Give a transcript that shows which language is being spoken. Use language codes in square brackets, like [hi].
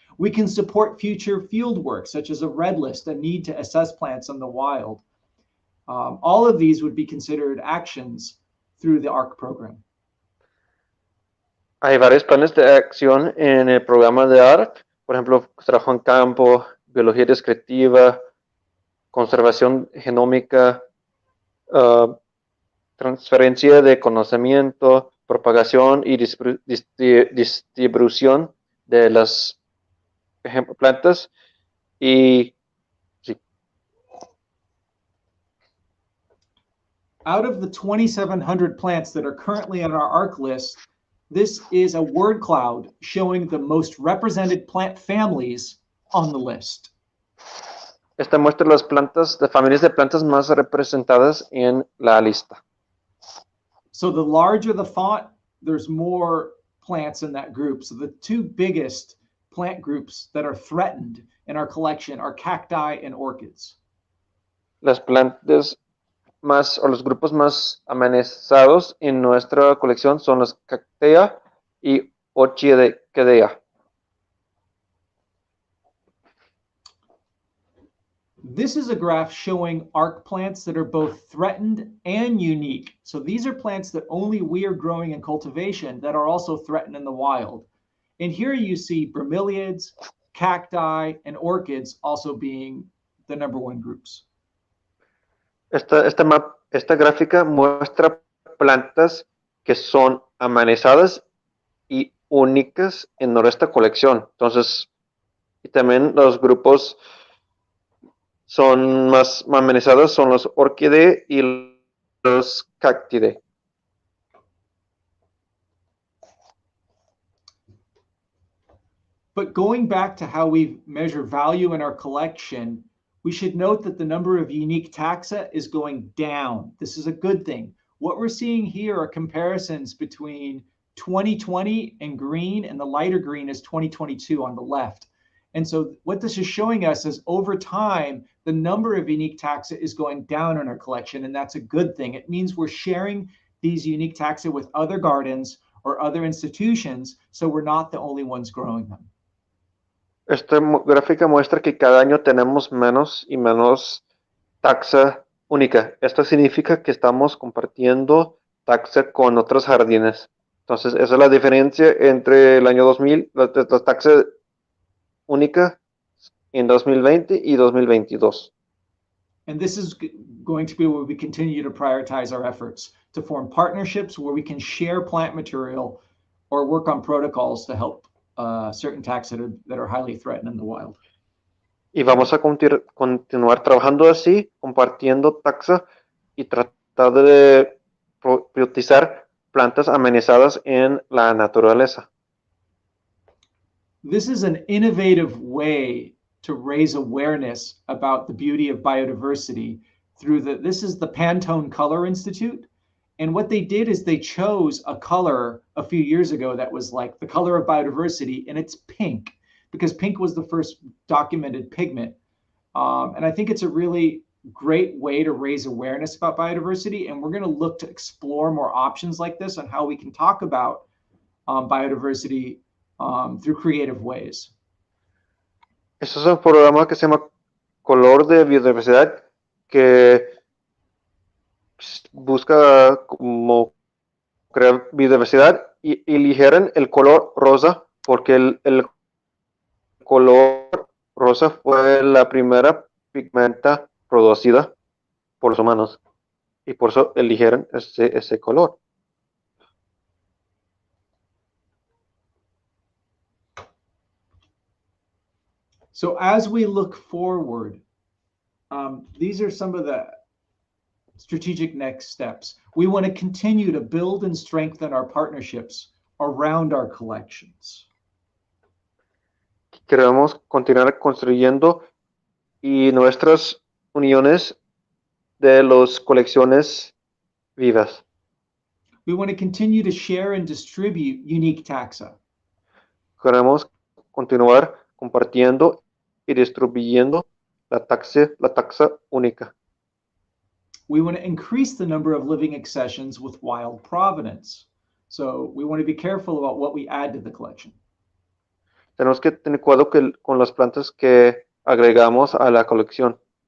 [en] We can support future field work, such as a red list, a need to assess plants in the wild. All of these would be considered actions through the ARC program. [es] Hay varios planes de acción en el programa de ARC, por ejemplo, trabajo en campo, biología descriptiva, conservación genómica, transferencia de conocimiento, propagación y distribución de las plantas y sí. [en] Out of the 2,700 plants that are currently on our ARC list, this is a word cloud showing the most represented plant families on the list. [es] Esta muestra las familias de plantas más representadas en la lista. [en] So the larger the font, there's more plants in that group. So the two biggest plant groups that are threatened in our collection are cacti and orchids. [es] Las plantas o los grupos más amenazados en nuestra colección son las cactea y orquídea. [en] This is a graph showing ARC plants that are both threatened and unique. So these are plants that only we are growing in cultivation that are also threatened in the wild. And here you see bromeliads, cacti, and orchids also being the #1 groups. [es] Esta gráfica muestra plantas que son amenazadas y únicas en nuestra colección. Entonces, y también los grupos son más amenazados, son los orquídeas y los cactidae. [en] But going back to how we measure value in our collection, we should note that the number of unique taxa is going down. This is a good thing. What we're seeing here are comparisons between 2020 in green, and the lighter green is 2022 on the left. And so what this is showing us is over time, the number of unique taxa is going down in our collection, and that's a good thing. It means we're sharing these unique taxa with other gardens or other institutions, so we're not the only ones growing them. [es] Esta gráfica muestra que cada año tenemos menos y menos taxa única. Esto significa que estamos compartiendo taxa con otros jardines. Entonces, esa es la diferencia entre el año 2000, la taxa única en 2020 y 2022. [en] And this is going to be where we continue to prioritize our efforts to form partnerships where we can share plant material or work on protocols to help certain taxa that are highly threatened in the wild. [es] Y vamos a continuar trabajando así, compartiendo taxa y tratar de priorizar plantas amenazadas en la naturaleza. [en] This is an innovative way to raise awareness about the beauty of biodiversity through this is the Pantone Color Institute. And what they did is they chose a color a few years ago that was like the color of biodiversity, and it's pink, because pink was the first documented pigment. And I think it's a really great way to raise awareness about biodiversity. And we're going to look to explore more options like this on how we can talk about biodiversity through creative ways. [es] Este es un programa que se llama Color de Biodiversidad, que busca como crear biodiversidad y eligieron el color rosa porque el color rosa fue la primera pigmenta producida por los humanos. y por eso eligieron ese color. [en] So as we look forward, these are some of the strategic next steps. We want to continue to build and strengthen our partnerships around our collections. [es] Queremos continuar construyendo y nuestras uniones de las colecciones vivas. [en] We want to continue to share and distribute unique taxa. [es] Queremos continuar compartiendo y distribuyendo la taxa única. [en] We want to increase the number of living accessions with wild provenance. So we want to be careful about what we add to the collection. [es] Tenemos que tener cuidado con las plantas que agregamos a la colección.